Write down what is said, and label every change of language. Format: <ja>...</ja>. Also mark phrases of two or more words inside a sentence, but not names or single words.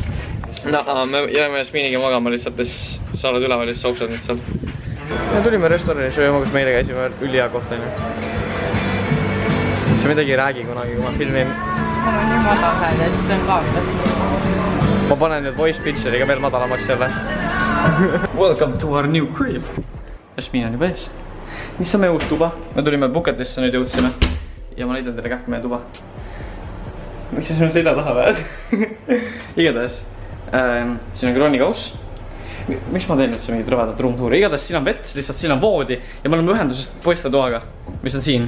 <et>Me jääme Jasminiga magama lihtsalt, siis sa oled üleval ja siis sauksad nüüd seal. Me tulime restorani sööma, kus meile käisime ülihea koht on ju. Sa midagi ei räägi kunagi, kui ma filmin. Mul on nii madal hääl ja siis see on kaamilast. Ma panen nüüd</et> <en>voice picture'iga</en> <et>veel madalamaks jälle.</et> <en>Welcome to our new crib.</en> <et>Jasmin on juba ees. Mis on meie uus tuba? Me tulime Puketisse nüüd jõudsime. Ja ma näitan teile kähku meie tuba. Miks sa sinna selja taha väed? Igatahes. Siin on kroonikauss. Miks ma teen nüüd see mingit rõvedat ruumtuuri? Igatahes siin on vett, lihtsalt siin on voodi ja me oleme ühendusest poistetoaga, mis on siin.</et>